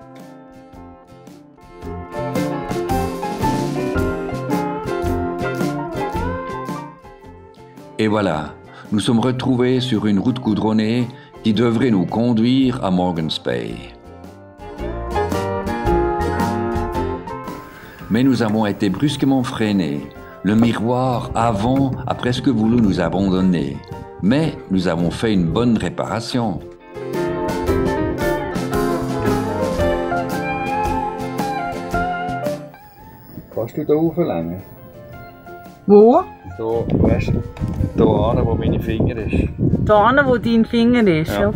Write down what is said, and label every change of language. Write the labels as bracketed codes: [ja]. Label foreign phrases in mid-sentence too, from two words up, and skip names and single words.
[fr] Et voilà, nous sommes retrouvés sur une route goudronnée qui devrait nous conduire à Morgan's Bay. Mais nous avons été brusquement freinés. Le miroir avant a presque voulu nous abandonner. Mais nous avons fait une bonne réparation. [de] Kannst du da rauflängen? Wo? Da, weißt du, da an, wo meine Finger ist. Da hinten, wo dein Finger ist, Ja.